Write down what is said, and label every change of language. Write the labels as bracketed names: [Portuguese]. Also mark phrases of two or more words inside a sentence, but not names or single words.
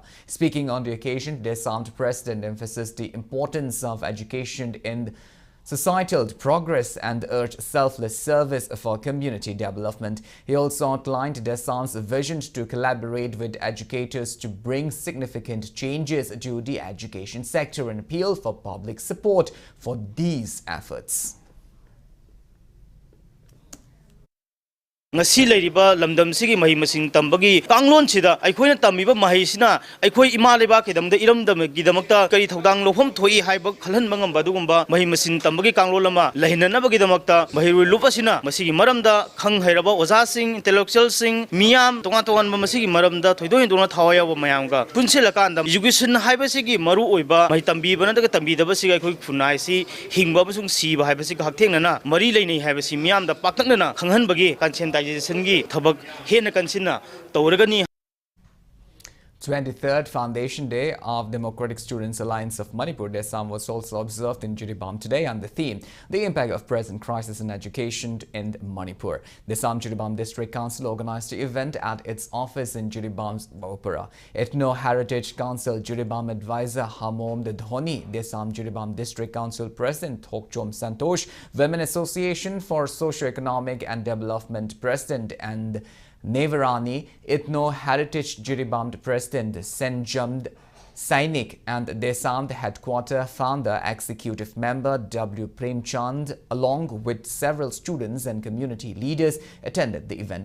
[English] Speaking on the occasion, Desam President emphasized the importance of education in societal progress and urged selfless service for community development. He also outlined Desam's vision to collaborate with educators to bring significant changes to the education sector and appeal for public support for these efforts. [Manipuri] ngasi leiriba lamdam sigi mahi masing tambagi kanglon chida aikhoina tamiba mahi sina aikhoi ima leba kedamda iramdam gidamakta kari thodang lofam thoi haiba khalhan mangam badugumba mahi masing tambagi kanglon lama lahinanaba gidamakta mahirui lupasina masigi maramda khang hairaba oza sing intellectual sing miyam tonga tongan masigi maramda thoidoi dona thawaya ba mayamga punselakanda education haiba sigi maru oiba mahi tambi banadaga tambi daba sigi aikhoi phunai si hingba basung siba haiba sigi hakthengnana mari leinei haiba si miyam da paktaknana khanghan bagi kanchen [English] 23rd Foundation Day of Democratic Students Alliance of Manipur Desam was also observed in Jiribam today on the theme, The Impact of Present Crisis in Education in Manipur. Desam Jiribam District Council organized the event at its office in Jiribam's Bopara. Ethno Heritage Council Jiribam Advisor Hamom Dhoni, Desam Jiribam District Council President Thokchom Santosh, Women Association for Socio-Economic and Development President and Nevarani, Ethno Heritage Jiribam President Senjamd Sainik and Desam Headquarter Founder Executive Member W. Premchand, along with several students and community leaders, attended the event.